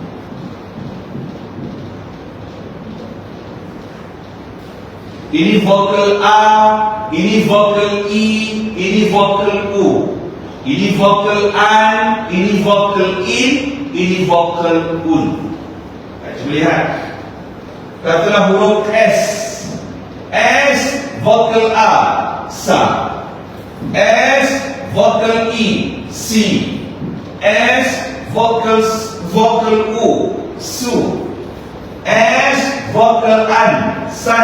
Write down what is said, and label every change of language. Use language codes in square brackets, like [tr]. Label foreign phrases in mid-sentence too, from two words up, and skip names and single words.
[ms] Ini vokal A, ini vokal I, ini vokal U. Ini vokal An, ini vokal In, ini vokal Un. Cuba lihat. Katalah huruf S. S vokal A, Sa. S vokal I, Si. S vokal U, Su. S vokal An, San.